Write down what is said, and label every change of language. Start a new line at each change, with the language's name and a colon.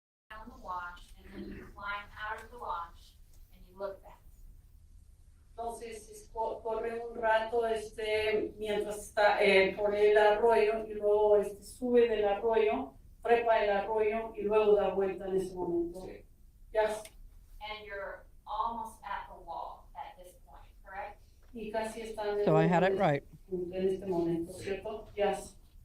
English: down the wash and then you climb out of the wash and you look back.
Spanish: Entonces corre un rato mientras está por el arroyo y luego sube del arroyo, trepa el arroyo y luego da vuelta en ese momento. Sí.
English: Yes. And you're almost at the wall at this point, correct?
Spanish: Y casi están
English: So I had it right.
Spanish: en este momento, ¿cierto?
English: Yes.